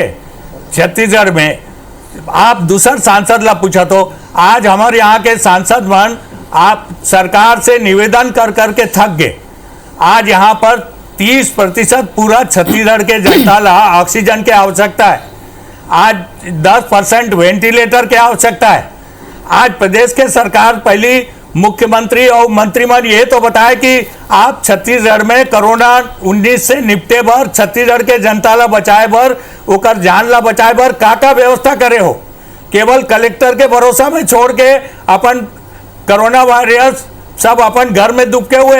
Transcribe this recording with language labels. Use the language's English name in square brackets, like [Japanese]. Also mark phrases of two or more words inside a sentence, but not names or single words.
[Chhattisgarhi] छत्तीसगढ़ में आप दूसर सांसद ला पूछा तो आज हमारे यहाँ के सांसद मन आप सरकार से निवेदन कर करके थक गए। आज यहाँ पर 30% पूरा छत्तीसगढ़ के जनता ला ऑक्सीजन की आवश्यकता है, आज 10% वेंटिलेटर की आवश्यकता है। आज प्रदेश के सरकार पहली मुख्यमंत्री और मंत्रिमंडल ये तो बताए कि आप छत्तीसगढ़ में कोरोना 19 से निपटे बर, छत्तीसगढ़ के जनता ला बचाए बर, ओकर जान ला बचाए बर का व्यवस्था करे हो। केवल कलेक्टर के भरोसा में छोड़ के अपन कोरोना वायरस सब अपन घर में दुबके हुए।